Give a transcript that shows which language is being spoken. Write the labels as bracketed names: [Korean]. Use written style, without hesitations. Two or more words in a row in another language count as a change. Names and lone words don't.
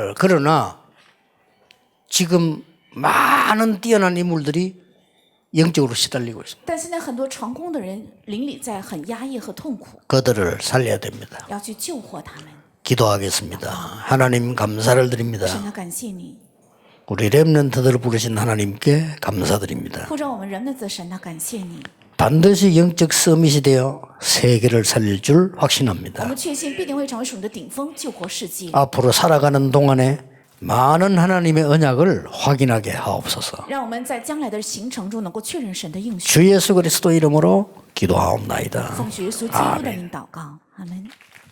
[Korean] 그러나 지금 많은 뛰어난 인물들이 영적으로 시달리고 있습니다. [Chinese] 但现在很多成功的人灵里在很压抑和痛苦， [Korean] 그들을 살려야 됩니다. [Chinese] 要去救活他们。 [Korean] 기도하겠습니다. 하나님 감사를 드립니다. [Chinese] 神啊，感谢你， [Korean] 우리 렘넌트들을 부르신 하나님께 감사드립니다. [Chinese] 呼召我们人的神啊，感谢你。 [Korean] 반드시 영적 서밋이 되어 세계를 살릴 줄 [Chinese] 我 [Korean] 확신합니다. [Chinese] 们确信必定会成为属你的顶峰，救活世界。 [Korean] 앞으로 살아가는 동안에 많은 하나님의 언약을 확인하게 하옵소서. [Chinese] 让我们在将来的行程中能够确认神的应许。 [Korean] 주 예수 그리스도 이름으로 기도하옵나이다. [Chinese] 奉主耶稣基督的名祷告，阿门。